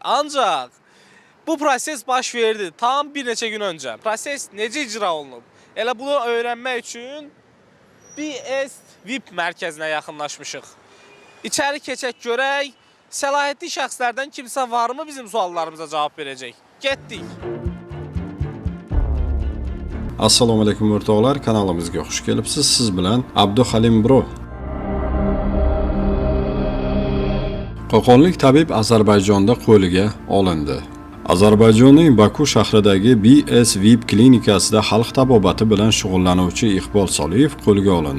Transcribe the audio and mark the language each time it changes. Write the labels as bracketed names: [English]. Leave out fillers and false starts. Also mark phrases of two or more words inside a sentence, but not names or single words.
[Azerbaijani] Ancaq bu proses baş verdi tam bir neçə gün öncə. Proses necə icra olunub? Elə bunu öyrənmək üçün BS VIP mərkəzinə yaxınlaşmışıq. İçəri keçək görək, səlahiyyətli şəxslərdən kimsə varmı bizim suallarımıza cavab verəcək? Getdik. [Uzbek] Assalomu alaykum o'rtoqlar, kanalimizga xush kelibsiz. Siz bilan Abduhalim Bro. Qo'qonlik tabib Ozarbayjonda qo'lga olindi. Ozarbayjonning Baku shahridagi BS VIP klinikasida xalq tabobati bilan shug'ullanuvchi Iqbol Soliyev qo'lga olindi.